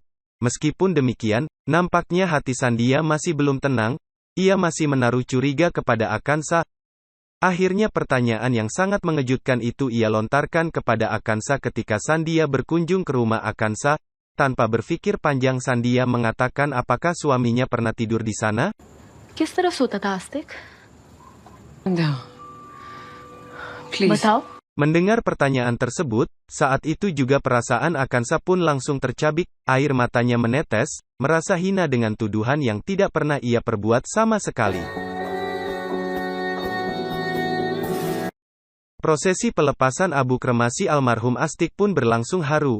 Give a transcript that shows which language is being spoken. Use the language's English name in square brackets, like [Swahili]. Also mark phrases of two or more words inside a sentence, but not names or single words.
[Indonesian] Meskipun demikian, nampaknya hati Sandhya masih belum tenang. Ia masih menaruh curiga kepada Akansha. Akhirnya pertanyaan yang sangat mengejutkan itu ia lontarkan kepada Akansha ketika Sandhya berkunjung ke rumah Akansha. Tanpa berpikir panjang Sandhya mengatakan apakah suaminya pernah tidur di sana? [Hindi] किस तरफ सोता था आस्तिक? [English] Please. [Hindi] बताओ। [Indonesian] Mendengar pertanyaan tersebut, saat itu juga perasaan Akansha pun langsung tercabik, air matanya menetes, merasa hina dengan tuduhan yang tidak pernah ia perbuat sama sekali. Prosesi pelepasan abu kremasi almarhum Astik pun berlangsung haru.